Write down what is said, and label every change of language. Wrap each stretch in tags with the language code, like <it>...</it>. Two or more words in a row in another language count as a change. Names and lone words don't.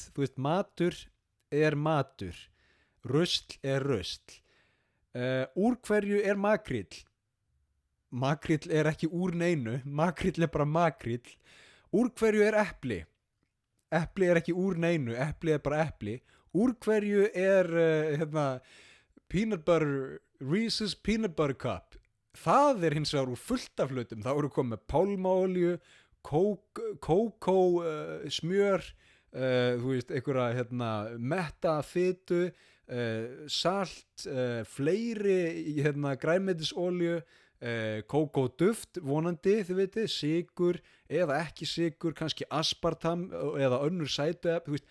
<is>Þú veist, matur er matur, rusl er rusl. Úr hverju er makríll? Makríll er ekki úr neinu, makríll er bara makríll. Úr hverju er epli? Epli er ekki úr neinu, epli er bara epli. Úr hverju er</is> <en>peanut butter, Reese's peanut butter cup?</en> <is>Það er hins vegar úr fullt af hlutum. Það voru komið pálmaolju, kókó, smjör, þú veist, einhverja metta fitu, salt, fleiri grænmetisolju, kókóduft vonandi, þið veitir, sykur eða ekki sykur, kannski aspartam eða önnur sætuefni, þú veist.</is>